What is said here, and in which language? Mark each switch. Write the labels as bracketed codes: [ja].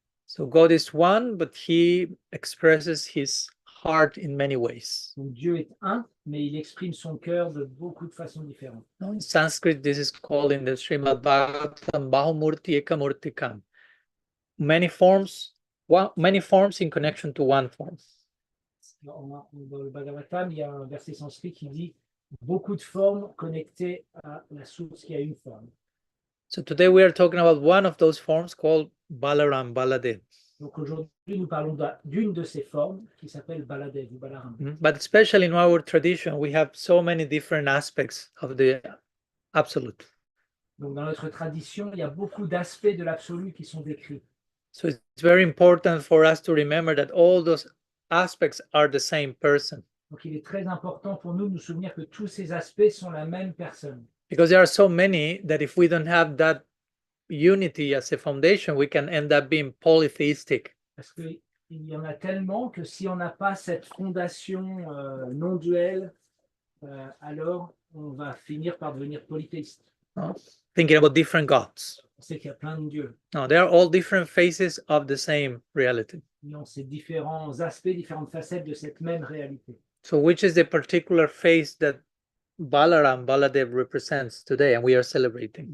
[en] So God is one, but he expresses his heart in many ways. [fr] Donc Dieu est un, mais il exprime son cœur de beaucoup de façons différentes. [en] In Sanskrit, this is called in the Srimad Bhagavatam [sa] Bahumurti Ekamurtikam. [en] Many forms in connection to one form. [fr] Dans le Bhagavatam, il y a un verset sanskrit qui dit beaucoup de formes connectées à la source qui a une forme. [en] So today we are talking about one of those forms called Balaram, Baladeva. [fr] Donc aujourd'hui, nous parlons d'une de ces formes qui s'appelle Baladeva ou Balaram. [en] But especially in our tradition, we have so many different aspects of the absolute. [fr] Donc dans notre tradition, il y a beaucoup d'aspects de l'absolu qui sont décrits. [en] So it's very important for us to remember that all those aspects are the same person. [fr] Donc il est très important pour nous de nous souvenir que tous ces aspects sont la même personne. [en] Because there are so many that if we don't have that unity as a foundation, we can end up being polytheistic. [fr] Parce qu'il y en a tellement que si on n'a pas cette fondation non duelle, alors on va finir par devenir polythéiste. [en] Thinking about different gods. [fr] On sait qu'il y a plein de dieux. [en] No, they are all different faces of the same reality. [fr] Non, c'est différents aspects, différentes facettes de cette même réalité. [en] So which is the particular face that Baladev represents today and we are celebrating?